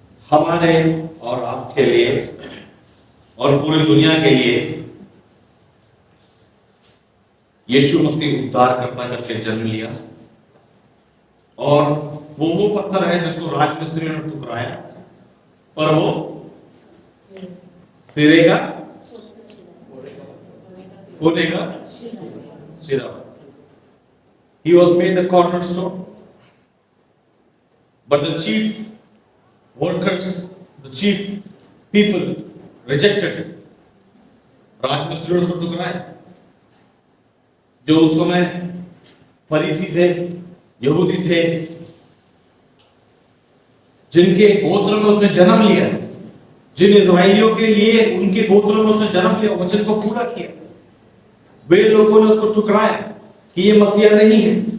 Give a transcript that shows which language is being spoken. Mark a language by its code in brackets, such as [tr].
[hi] हमारे और आपके लिए और पूरी दुनिया के लिए यीशु मसीह उद्धारकर्ता करके जन्म लिया, और वो पत्थर है जिसको राजमिस्त्रियों ने ठुकराया, पर वो सिरे का कोने का सिरा। [en] He was made the cornerstone, but the chief workers, the chief people rejected it. [hi] राजमिस्त्रियों ने उसको ठुकराया। जो उस समय फरीसी थे, यहूदी थे, जिनके गोत्र में उसने जन्म लिया, जिन इस्राएलियों के लिए उनके गोत्र में उसने जन्म लिया, वचन को पूरा किया, वे लोगों ने उसको ठुकराया कि ये मसीहा नहीं है।